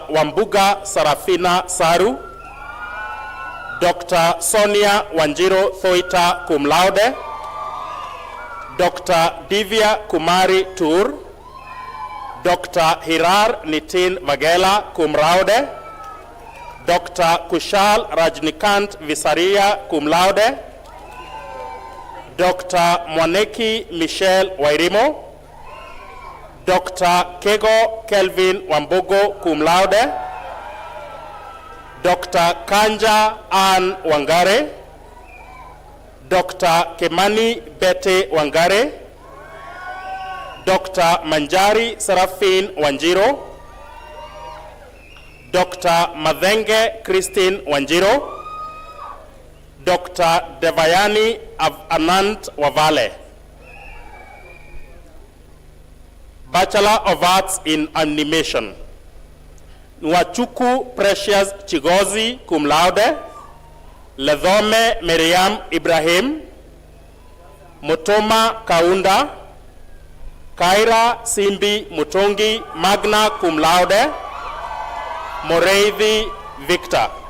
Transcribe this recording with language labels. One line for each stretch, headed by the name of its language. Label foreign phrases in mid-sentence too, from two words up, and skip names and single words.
English: Wambuga Sarafina Saru, Dr. Sonia Wanjiro Thoita
Latin: cum laude,
English: Dr. Divya Kumari Tur, Dr. Hirar Nitin Vagela
Latin: cum laude,
English: Dr. Kushal Rajnikant Visaria
Latin: cum laude,
English: Dr. Mwaneki Michelle Wairimo, Dr. Kego Kelvin Wambogo
Latin: cum laude,
English: Dr. Kanja Ann Wangare, Dr. Kemani Bete Wangare, Dr. Manjari Serafin Wanjiro, Dr. Madhenge Christine Wanjiro, Dr. Devayani Anant Wavale. Bachelor of Arts in Animation. Nwachuku Precious Chigozi
Latin: cum laude,
English: Ledhome Miriam Ibrahim, Mutoma Kaunda, Kaira Simbi Mutongi
Latin: magna cum laude,
English: Moreithi Victor.